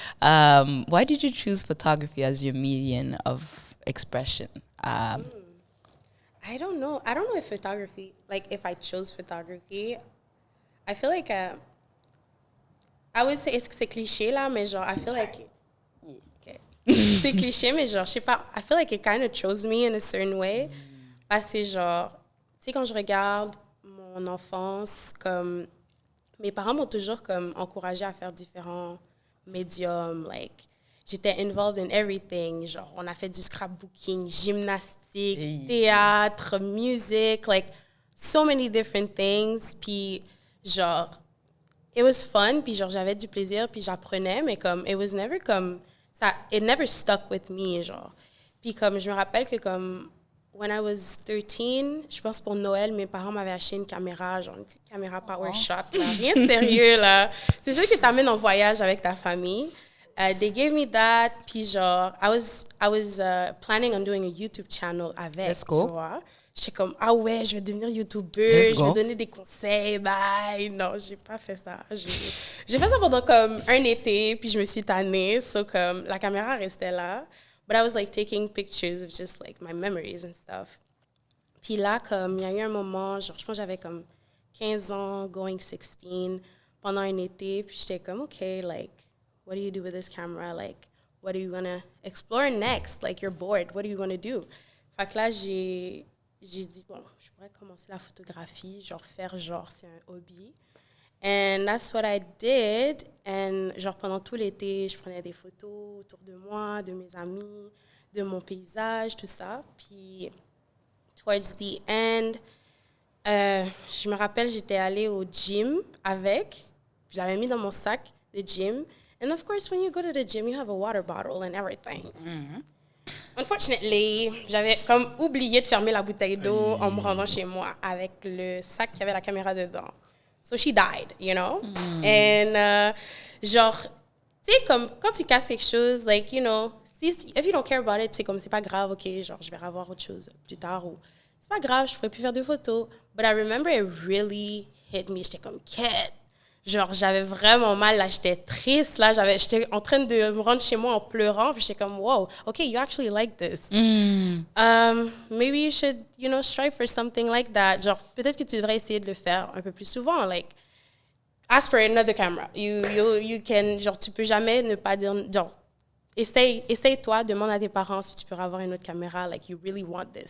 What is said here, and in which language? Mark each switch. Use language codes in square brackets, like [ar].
[en] Why did you choose photography as your medium of expression? I don't know. I don't know if photography, like if I chose photography, I feel like I would say [fr] c'est cliché là, mais genre [en] I feel like okay. [fr] C'est cliché, mais genre je sais pas. [en] I feel like it kind of chose me in a certain way [fr] parce que genre tu sais quand je regarde mon enfance comme mes parents m'ont toujours comme encouragé à faire différents médiums, like j'étais involved in everything, genre on a fait du scrapbooking, gymnastique, théâtre, musique, [en] like so many different things, [fr] puis genre [en] it was fun, [fr] puis genre j'avais du plaisir, puis j'apprenais, mais comme [en] it was never [fr] comme ça, [en] it never stuck with me, [fr] genre. Puis comme je me rappelle que comme when I was 13, je pense pour Noël, mes parents m'avaient acheté une caméra, genre une petite caméra PowerShot, là. Rien de sérieux, là. C'est ça qui t'amène en voyage avec ta famille. [en] They gave me that, [fr] puis genre, [en] I was planning on doing a YouTube channel [fr] avec, [en] Let's go. [fr] tu vois. J'étais comme, ah ouais, je vais devenir YouTubeuse, je vais donner des conseils, bye. Non, j'ai pas fait ça. J'ai fait ça pendant comme un été, puis je me suis tannée, so comme la caméra restait là. [en] But I was like taking pictures of just like my memories and stuff. [fr] Puis là, comme il y a eu un moment, genre je pense que j'avais comme 15 ans, [en] going 16, [fr] pendant un été, puis j'étais comme, [en] okay, like, what do you do with this camera? Like, what do you want to explore next? Like, you're bored, what do you want to do? [fr] Fait que là, j'ai dit, bon, je pourrais commencer la photographie, genre faire genre, c'est un hobby. [en] And that's what I did. [fr] And genre pendant tout l'été, je prenais des photos autour de moi, de mes amis, de mon paysage, tout ça. Puis, [en] towards the end, [fr] je me rappelle, j'étais allée au gym avec. Je l'avais mis dans mon sac de gym. [en] And of course, when you go to the gym, you have a water bottle and everything. [fr] Unfortunately, j'avais comme oublié de fermer la bouteille d'eau en me rendant chez moi avec le sac qui avait la caméra dedans. [en] So she died, you know? [fr] And genre, tu sais, comme quand tu casses quelque chose, [en] like, you know, if you don't care about it, [fr] c'est comme, c'est pas grave, ok, genre, je vais revoir autre chose plus tard ou c'est pas grave, je pourrais plus faire de photos. [en] But I remember it really hit me. [fr] J'étais comme, quête. Genre, j'avais vraiment mal, là, j'étais triste, là, j'étais en train de me rendre chez moi en pleurant, puis j'étais comme, [en] wow, okay, you actually like this. Maybe you should, you know, strive for something like that. [fr] Genre, peut-être que tu devrais essayer de le faire un peu plus souvent, [en] like, ask for another camera. You can, [fr] genre, tu peux jamais ne pas dire, genre, essaye-toi, demande à tes parents si tu peux avoir une autre caméra, [en] like, you really want this.